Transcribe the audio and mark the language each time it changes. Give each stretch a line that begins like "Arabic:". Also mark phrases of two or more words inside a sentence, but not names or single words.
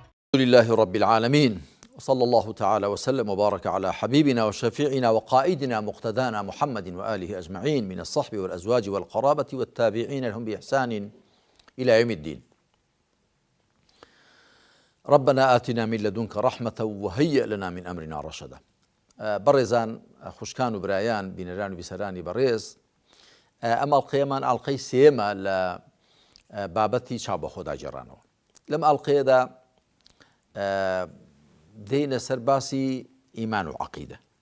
Arabic: الحمد لله رب العالمين، وصلى الله تعالى وسلم وبارك على حبيبنا وشفيعنا وقائدنا مقتدانا محمد وآله أجمعين من الصحب والأزواج والقرابة والتابعين لهم بإحسان إلى يوم الدين. ربنا آتنا من لدنك رحمة وهيئ لنا من أمرنا رشدا.
Central Kurdish: برزان خوشکان و برایان بینەران و بیسەرانی بەڕێز، ئەم ئەڵقەیەمان ئەڵقەی سێمە لە بابەتی چاو بە خۆدا جێڕانەوە. لەم ئەڵقەیەدا دێنە سەر باسی ئیمان و عەقیدە.